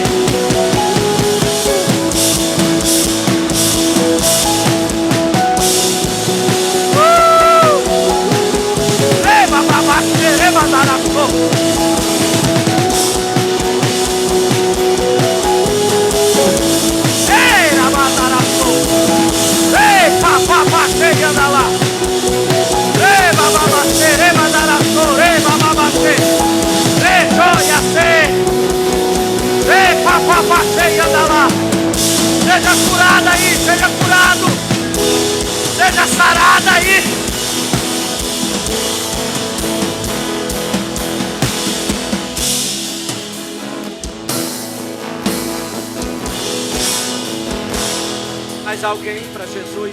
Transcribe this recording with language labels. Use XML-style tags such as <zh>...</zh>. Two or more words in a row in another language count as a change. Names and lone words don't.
<pt>Leva para baixo, leva para anda lá. Reba babate, reba daraço, reba babate. Rejoia se. Reba babate, anda lá. Seja curada aí, seja curado. Seja sarada aí. Mais alguém para Jesus?</pt>